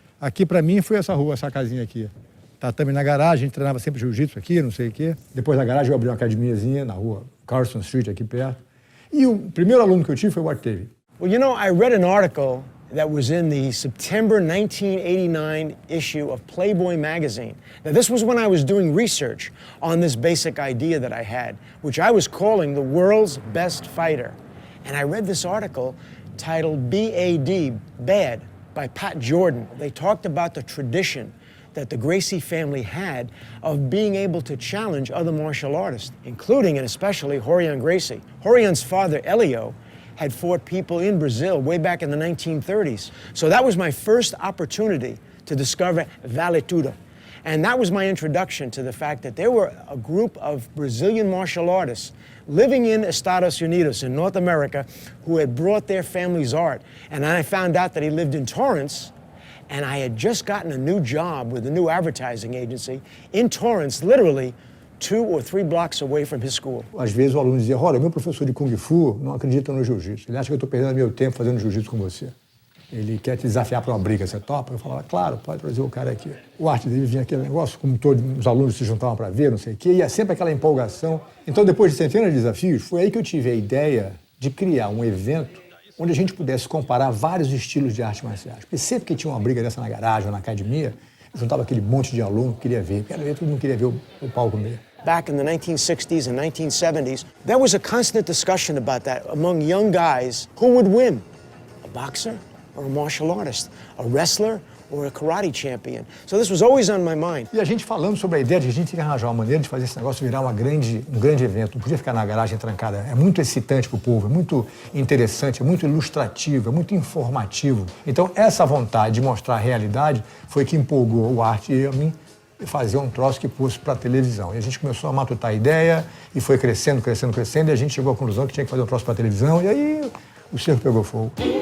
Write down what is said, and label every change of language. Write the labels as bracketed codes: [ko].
[pt] Aqui, pra mim, foi essa rua, essa casinha aqui. Tatame na garagem, a gente treinava sempre jiu-jitsu aqui, não sei o quê. Depois da garagem eu abri uma academiazinha na rua Carson Street, aqui perto. E o primeiro aluno que eu tive foi o Art Teve. [en] Well, you know, I read an article that was in the September 1989 issue of Playboy magazine. Now, this was when I was doing research on this basic idea that I had, which I was calling the world's best fighter. And I read this article titled B.A.D., Bad, by Pat Jordan. They talked about the tradition that the Gracie family had of being able to challenge other martial artists, including and especially Rorion Gracie. Rorion's father, Elio, had fought people in Brazil way back in the 1930s. So that was my first opportunity to discover Vale Tudo. And that was my introduction to the fact that there were a group of Brazilian martial artists living in Estados Unidos in North America who had brought their family's art. And I found out that he lived in Torrance, and I had just gotten a new job with a new advertising agency in Torrance, literally 2 or 3 blocks away from his school. [pt] Às vezes o aluno dizia, olha, meu professor de Kung Fu não acredita no jiu-jitsu. Ele acha que eu estou perdendo meu tempo fazendo jiu-jitsu com você. Ele quer te desafiar para uma briga, você topa? Eu falava, claro, pode trazer o cara aqui. O arte dele vinha aquele negócio, como todos os alunos se juntavam para ver, não sei o quê, e é sempre aquela empolgação. Então, depois de centenas de desafios, foi aí que eu tive a ideia de criar um evento onde a gente pudesse comparar vários estilos de artes marciais. Porque sempre que tinha uma briga dessa na garagem ou na academia, juntava aquele monte de aluno que queria ver, todo mundo queria ver o pau comer. [en] Back in the 1960s and 1970s, there was a constant discussion about that among young guys. Who would win? A boxer or a martial artist? A wrestler or a karate champion? So this was always on my mind. [pt] E a gente falando sobre a ideia de a gente tinha que arranjar uma maneira de fazer esse negócio virar um grande evento. Não podia ficar na garagem trancada. É muito excitante para o povo, é muito interessante, é muito ilustrativo, é muito informativo. Então essa vontade de mostrar a realidade foi que empolgou o Arte e a mim fazer um troço que fosse para a televisão. E a gente começou a matutar a ideia e foi crescendo, e a gente chegou à conclusão que tinha que fazer um troço para a televisão e aí o circo pegou fogo.